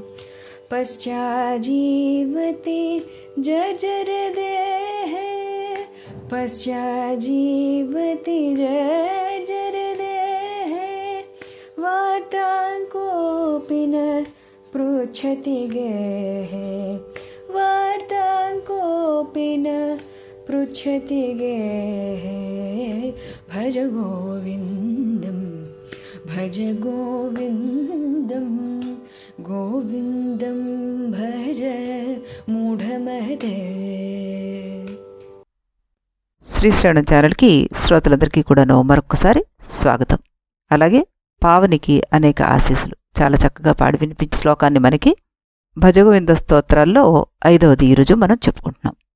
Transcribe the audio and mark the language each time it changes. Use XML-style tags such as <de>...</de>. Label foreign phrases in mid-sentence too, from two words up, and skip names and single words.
<sa>पश्चाज्जीवति जर्जरदेहे पश्चाज्जीवति जर्जरदेहे वार्तां कोऽपि न पृच्छति गेहे वार्तां कोऽपि न पृच्छति गेहे। भज गोविन्दं भज गोविन्दं गोविन्दं भज మూఢమదే.</sa> <te>శ్రీశ్రవణం ఛానల్కి శ్రోతలందరికీ కూడాను మరొక్కసారి స్వాగతం. అలాగే పావనికి అనేక ఆశీస్సులు. చాలా చక్కగా పాడి వినిపించే శ్లోకాన్ని మనకి భజగోవింద స్తోత్రాల్లో 5వది ఈరోజు మనం చెప్పుకుంటున్నాం.</te>